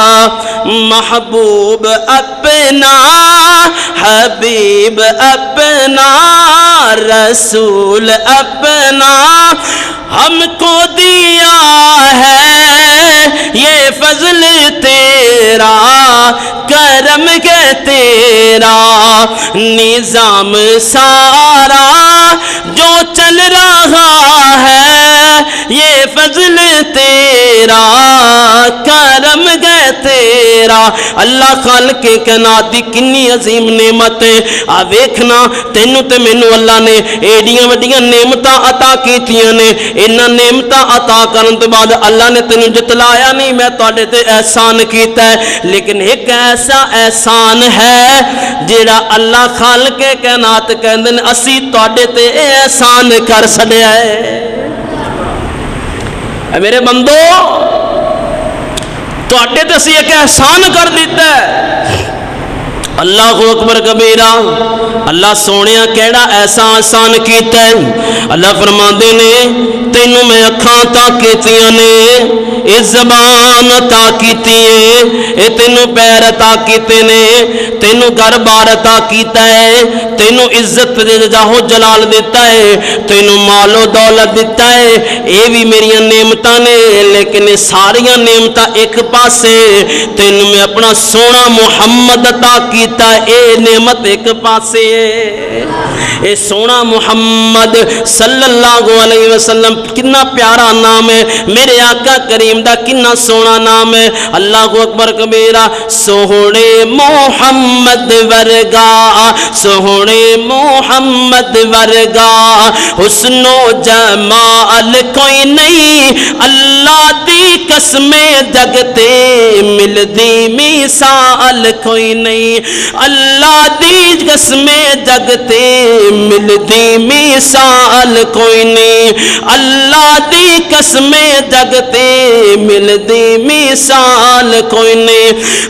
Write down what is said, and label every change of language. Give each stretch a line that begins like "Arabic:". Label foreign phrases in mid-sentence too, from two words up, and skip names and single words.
Urdu: محبوب اپنا، حبیب اپنا، رسول اپنا ہم کو دیا ہے، یہ فضل تیرا، کرم کہ تیرا. نظام سارا جو چل رہا ہے، یہ فضل تیرا، کرم کہ تیرا.
Punjabi: اللہ خالقِ کائنات دی کنی عظیم نعمت ہے. آ ویکھنا تینوں تے مینوں اللہ نے ایڈیاں وڈیاں نعمتاں عطا کیتیاں نے. ایہناں نعمتاں عطا کرن توں بعد اللہ نے تینوں جتلایا نہیں، میں تہاڈے تے احسان کیتا ہے. لیکن اک ایسا احسان ہے جیہڑا اللہ خالقِ کائنات کہندے نے اسیں تہاڈے تے احسان کر چھڈیا ہے. میرے بندو تہاڈے تے اسیں اک احسان کر دتا ہے.
Arabic: الله أكبر كبيرا.
Punjabi: اللہ سوہنے کیہڑا ایسا احسان کیا ہے? اللہ فرماتے نے تینوں میں اکھاں عطا کیتیاں نے، ایہہ زبان عطا کیتی ہے، ایہہ تینوں پیر عطا کیتے نے، تینوں گھر بار عطا کیتا ہے، تینوں عزت جاہ و جلال دتا ہے، تینوں مال و دولت دتا ہے. ایہہ وی میریاں نعمتاں نے. لیکن ایہہ ساریاں نعمتاں اک پاسے، تینوں میں اپنا سوہنا محمد عطا کیتا، ایہہ نعمت اک پاسے.
Urdu: یہ سوہنا محمد
Arabic: صلى الله عليه وسلم
Urdu: کتنا پیارا نام ہے.
Punjabi: میرے آقا کریم دا کنا سوہنا نام ہے.
Arabic: الله أكبر كبيرا.
Punjabi: سوہنے محمد ورگا، سوہنے محمد ورگا، حسن و جمال کوئی نہیں، اللہ دی قسمے جگ تے ملدی مثال کوئی نہیں، اللہ دی قسمے جگ تے ملدی مثال کوئی نہیں، اللہ دی قسمے جگ تے ملدی مثال کوئی نہیں.